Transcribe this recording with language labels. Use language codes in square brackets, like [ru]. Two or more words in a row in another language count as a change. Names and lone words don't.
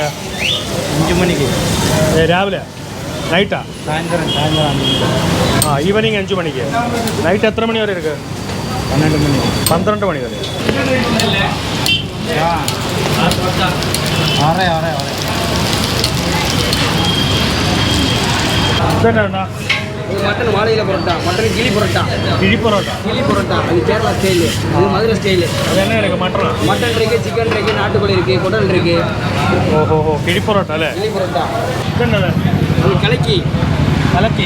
[ta] 5 மணிக்கு. [ml] രാവിലെ? നൈറ്റാ? [ta] சாயந்தரம். [ml] ഈവനിങ് 5 മണിക്ക്. നൈറ്റ് എത്ര മണി വരെ ഇருக்கு? 12 മണി. 12 മണി വരെ. 6. ഇതെന്നാ [ta] இது மட்டன் வாழையில பரோட்டா, மட்டன் கிளி பரோட்டா. கிளி பரோட்டா. கிளி பரோட்டா, அது கேரளா ஸ்டைலு, இது மதுரை ஸ்டைலு. அது என்ன எனக்கு மட்டனா? மட்டன் இருக்கு, சிக்கன் இருக்கு, நாட்டுக்கோழி இருக்கு, குடல் இருக்கு. ஓஹோ கிளி பரோட்டா அല്ലേ? கிளி பரோட்டா. [ml] ഇതെന്നത്? [ta] அது கலக்கி. கலக்கி.